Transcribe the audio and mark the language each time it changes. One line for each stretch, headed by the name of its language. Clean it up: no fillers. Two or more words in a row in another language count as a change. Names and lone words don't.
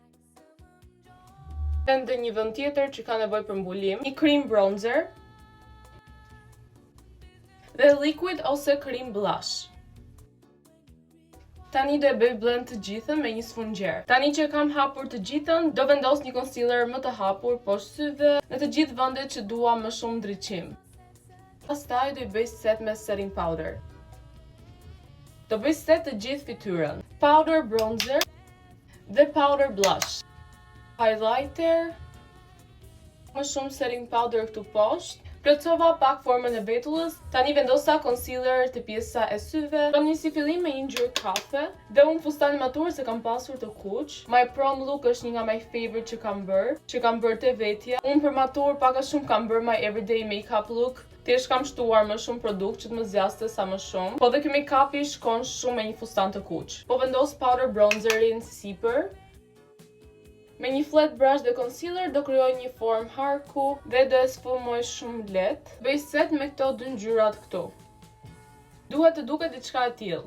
Albanian: Dhe një vend tjetër që ka nevojë për mbulim, një
English: cream bronzer
Albanian: dhe liquid ose
English: cream blush.
Albanian: Tani do e bëj blend të gjithën me një sfungjer. Tani që kam hapur të gjithën, do vendos një concealer më të hapur poshtë syve në të gjithë vendet që dua më shumë ndriçim. Pastaj do i bëj set me
English: setting powder.
Albanian: Do bëj set të gjithë fytyrën.
English: Powder bronzer dhe powder blush. Highlighter.
Albanian: Më shumë
English: setting powder
Albanian: këtu poshtë. Plotësova pak formën e vetullës, tani vendosa concealer të pjesa e syve. Kam një si fillim me një ngjyrë kafe dhe unë fustani maturës e kam pasur të kuq.
English: My prom look
Albanian: është një nga
English: my favorite
Albanian: që kam bërë te vetja. Unë për matur pak a shumë kam bërë
English: my everyday makeup look.
Albanian: Thjesht kam shtuar më shumë produkt që të më zgjaste sa më shumë. Po dhe ky make-upi shkon shumë me një fustan të kuq. Po vendos
English: powder bronzerin
Albanian: sipër. Me një
English: flat brush
Albanian: dhe concealer do krijoj një formë harku dhe do e sfumoj shumë lehtë. Bëj set me këto dy ngjyrat këtu. Duhet të duket diçka e tillë.